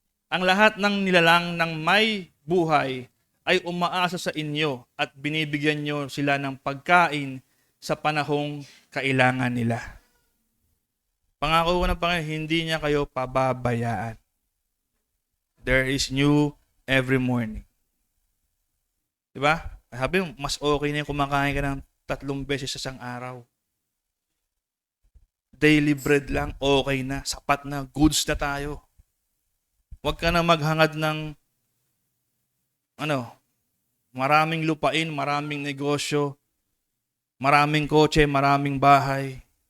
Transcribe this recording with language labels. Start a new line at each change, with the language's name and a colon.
Filipino: Ang lahat ng nilalang ng may buhay ay umaasa sa inyo at binibigyan nyo sila ng pagkain sa panahong kailangan nila. Pangako ng Panginoon, hindi niya kayo pababayaan.
English: There is new every morning.
Filipino: Diba? Sabi mo, mas okay na yung kumakain ka ng 3 beses sa isang araw. Daily bread lang, okay na, sapat na, goods na tayo. Huwag ka na maghangad ng maraming lupain, maraming negosyo, maraming kotse, maraming bahay.